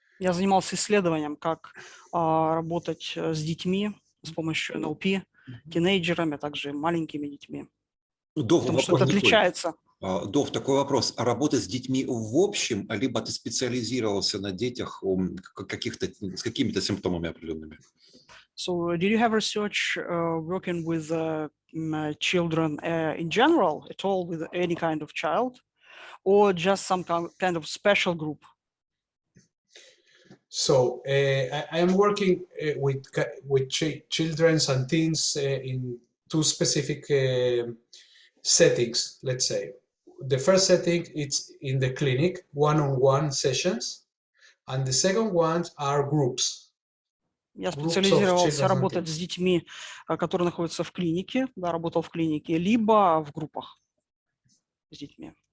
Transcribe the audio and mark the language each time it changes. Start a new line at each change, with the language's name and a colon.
Russian: Я занимался исследованием, как работать с детьми с помощью НЛП, тинейджерами, а также маленькими детьми. Потому что это отличается. Дов, такой вопрос. А работать с детьми в общем, либо ты специализировался на детях с какими-то симптомами определенными?
English: So, did you have research working with children in general, at all, with any kind of child, or just some kind of special group? So I am working with children and teens in two specific settings, let's say. The first setting is in the clinic, one-on-one sessions, and the second ones are groups.
Russian: Я специализировался работать с детьми, которые находятся в клинике, да, работал в клинике, либо в группах с детьми.